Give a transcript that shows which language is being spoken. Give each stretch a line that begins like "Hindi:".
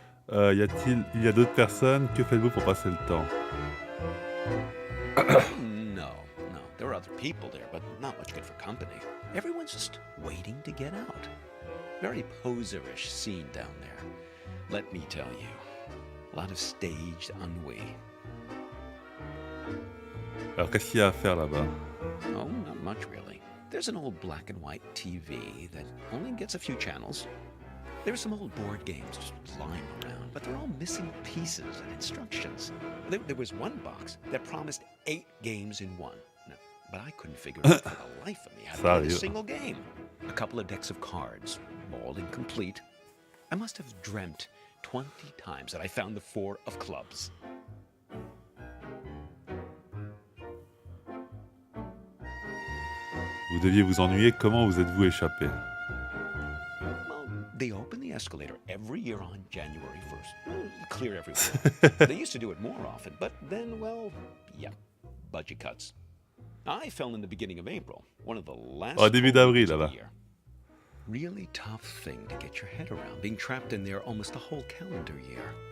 French: Il y a d'autres personnes, que faites-vous pour passer le temps?
English: No, there are other people there, but not much good for company. Everyone's just waiting to get out. Very poserish scene down there. Let me tell you, a lot of staged ennui.
French: Alors qu'est-ce qu'il y a à faire là-bas?
English: Oh, not much really. There's an old black and white TV that only gets a few channels. There's some old board games just lying around, but they're all missing pieces and instructions. There was one box that promised 8 games in one. No, but I couldn't figure out for the life of me how to play a single game. A couple of decks of cards, all incomplete. I must have dreamt 20 times that I found the 4 of clubs.
French: Vous deviez vous ennuyer, comment vous êtes-vous échappé?
English: They open the escalator every year on January 1st. Clear everyone. They used to do it more often, but then, well, yeah, budget cuts. I fell in the beginning of April, one of the last
French: début d'avril, là-bas.
English: year. Really tough thing to get your head around, being trapped in there almost a whole calendar year.